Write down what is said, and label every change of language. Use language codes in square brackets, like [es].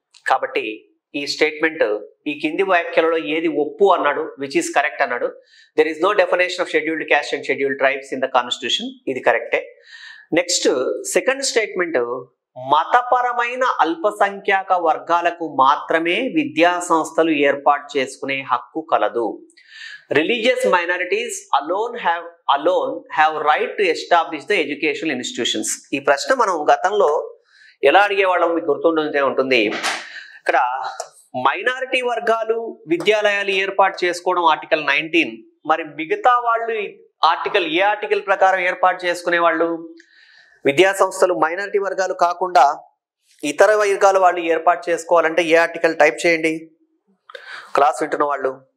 [te] కాబట్టి ఈ స్టేట్మెంట్ ఈ కింది వ్యాఖ్యలలో ఏది ఒప్పు అన్నాడు, [en] which is correct [te] అన్నాడు. [en] There is no definition of scheduled caste and scheduled tribes in the constitution. [te] ఇది కరెక్టే. నెక్స్ట్, సెకండ్ స్టేట్మెంట్, మతపరమైన అల్పసంఖ్యాక వర్గాలకు మాత్రమే విద్యా సంస్థలు ఏర్పాటు చేసుకునే హక్కు కలదు. [en] Religious minorities alone have right to establish the educational institutions. [te] ఈ ప్రశ్న మనం గతంలో ఎలా అడిగేవాళ్ళం మీకు గుర్తుండే ఉంటుంది. ఇక్కడ మైనారిటీ వర్గాలు విద్యాలయాలు ఏర్పాటు చేసుకోవడం ఆర్టికల్ 19. మరి మిగతా వాళ్ళు ఏ ఆర్టికల్ ప్రకారం ఏర్పాటు చేసుకునే వాళ్ళు? విద్యా సంస్థలు మైనారిటీ వర్గాలు కాకుండా ఇతర వర్గాల వాళ్ళు ఏర్పాటు చేసుకోవాలంటే ఏ ఆర్టికల్ టైప్ చేయండి క్లాస్ వింటున్న వాళ్ళు.